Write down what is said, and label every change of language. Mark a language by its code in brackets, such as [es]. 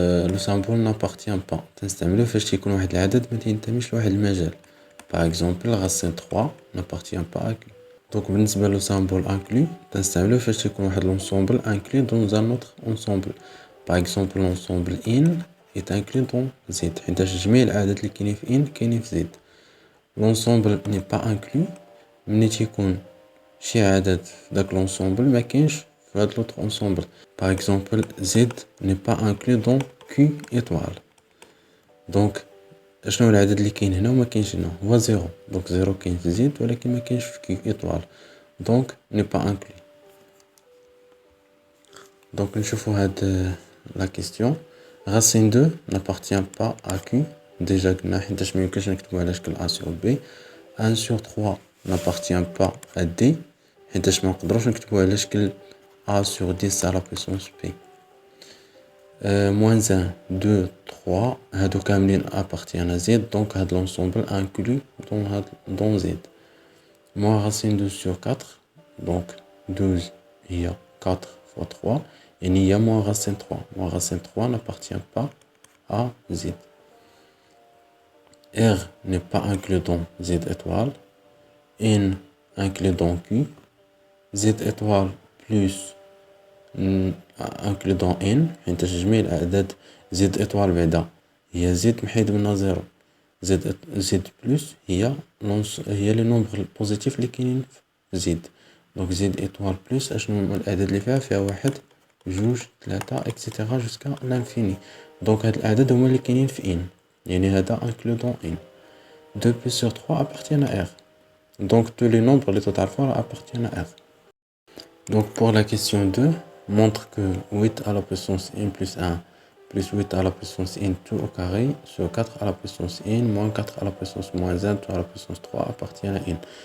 [fr] Le symbole n'appartient pas [ar] تنستعملوه فاش تيكون واحد العدد ما تينتميش لواحد المجال. [fr] Par exemple racine 3 n'appartient pas à Q. Donc [ar] بالنسبة لو [fr] symbole inclus [ar] تنستعملوه فاش تيكون واحد [fr] l'ensemble inclus dans un autre ensemble. Par exemple, l'ensemble in est inclus dans Z. [ar] حيتاش جميع الأعداد اللي كاينين في in كاينين في Z. [fr] L'ensemble n'est pas inclus [ar] ملي تيكون شي عدد في داك l'ensemble ما كاينش في هاد [fr] l'autre ensemble. Par exemple, Z n'est pas inclus dans Q étoile. Donc [ar] شنو العدد اللي كاين هنا وما كاينش هنا هو 0. [fr] Donc [ar] 0 كاين في Z ولكن ما كاينش في Q étoile. [fr] Donc n'est pas inclus. Donc [ar] نشوفو هاد [fr] la question. Racine 2 n'appartient pas à Q. Déjà [ar] قلنا حيتاش ما يمكنش نكتبو على شكل A sur B. [fr] 1 sur 3 n'appartient pas à D. [ar] حيتاش ما نقدروش نكتبو على شكل A sur 10 à la puissance P. [fr] Moins 1, 2, 3 [ar] هادو كاملين [fr] appartiennent à Z. Donc [ar] هاد [fr] l'ensemble inclus dans Z. Moins racine 2 sur 4. Donc 12 il y a 4 fois 3. Et il y a moins racine 3. Moins racine 3 n'appartient pas à Z. R n'est pas inclus dans Z étoile. N inclus dans Q. Z étoile plus inclus dans N. [ar] حيتاش جميع الأعداد [fr] Z étoile [ar] بعدا هي Z محيد منها 0. [fr] Z plus [ar] هي [fr] les nombres positifs [ar] اللي كاينين في [fr] Z. Donc Z étoile plus [ar] أشنو الأعداد اللي فيها واحد جوج ثلاثة [fr] etc jusqu'à l'infini. Donc [ar] هاد الأعداد هما اللي كاينين في n يعني هذا [fr] inclus dans n. 2 plus sur 3 appartiennent à R. Donc tous les nombres les totales appartiennent à R. Donc pour la question 2, montre que 8 à la puissance n plus 1 plus 8 à la puissance n tout au carré sur 4 à la puissance n moins 4 à la puissance moins 1 tout à la puissance 3 appartient à n.